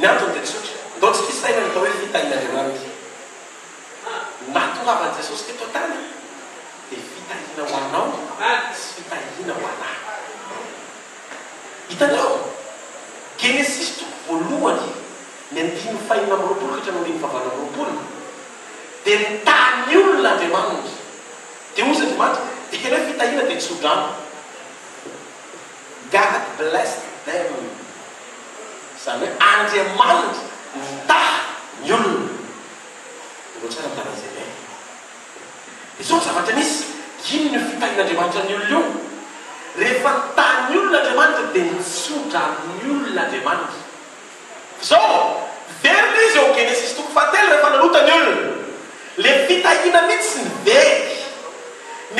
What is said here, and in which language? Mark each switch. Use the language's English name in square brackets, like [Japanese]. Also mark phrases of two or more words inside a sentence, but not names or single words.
[Malagasy] antony dia tsotra ndao tsy fisaina ny tao hoe fitahin'andriamanitra natongavan'i jesosy teto tany dia fitahina ho anao sy fitahina ho anahy hitanao genesis toko voalohany ny andimy fahina amby roapolo ka hatrany andimy fahavalo amby roapolo dia nitany olona andriamanitra dia ozy andriamanitra dia kena hoe fitahina dia tsodrano [English] God blessed them [Malagasy] zany hoe andriamanitra nitaha ny olona ro tsara mitanazay zay izao zavatra misy ino ny fitahin'andriamanitra ny olona io rehefa nitaha ny olona andriamanitra dia nitsotra ny olona andriamanitra zao verina izy ao genesis toko fahatelo rehefa nanota ny olona le fitahina mihitsy ny very ny